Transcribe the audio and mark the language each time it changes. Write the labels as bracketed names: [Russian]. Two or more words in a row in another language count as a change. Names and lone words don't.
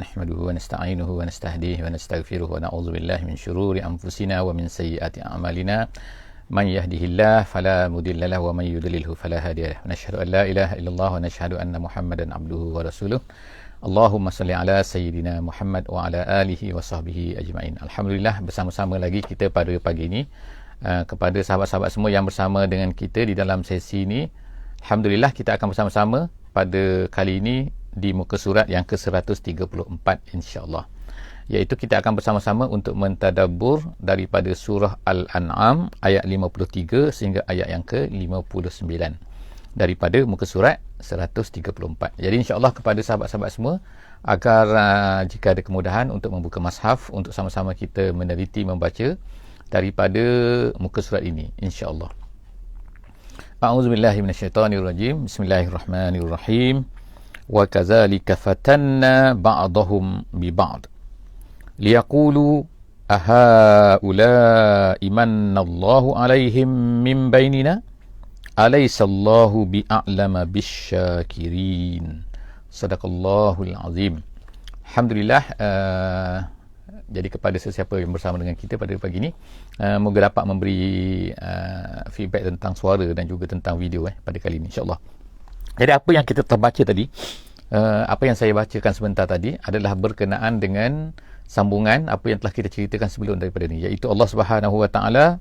[Arabic] نحمده ونستعينه ونستهديه ونستغفره ونعوذ بالله من شرور أنفسنا ومن سيئات أعمالنا. من يهده الله فلا مضل له ومن يضلله فلا هادي له. نشهد أن لا إله إلا الله ونشهد أن محمدا عبده ورسوله. اللهم صل على سيدنا محمد وعلى آله وصحبه أجمعين. الحمد لله, [Malay] bersama-sama lagi kita pada pagi ini. Kepada sahabat-sahabat semua yang bersama dengan kita di dalam sesi ini, alhamdulillah kita akan bersama-sama pada kali ini di muka surat yang ke-134 insya-Allah. Iaitu kita akan bersama-sama untuk mentadabbur daripada surah Al-An'am ayat 53 sehingga ayat yang ke-59 daripada muka surat 134. Jadi insya-Allah kepada sahabat-sahabat semua agar jika ada kemudahan untuk membuka mushaf untuk sama-sama kita meneliti membaca daripada muka surat ini insya-Allah. [Arabic] أعوذ بالله من الشيطان الرجيم. بسم الله الرحمن الرحيم وكذلك فتنا بعضهم ببعض ليقولوا أهؤلاء من الله عليهم من بيننا أليس الله بأعلم بالشاكرين. صدق الله العظيم. الحمد لله, [Malay] jadi kepada sesiapa yang bersama dengan kita pada pagi ini, moga dapat memberi feedback tentang suara dan juga tentang video pada kali ini insya-Allah. Jadi apa yang kita terbaca tadi, apa yang saya bacakan sebentar tadi adalah berkenaan dengan sambungan apa yang telah kita ceritakan sebelum daripada ini, iaitu [Arabic] الله سبحانه وتعالى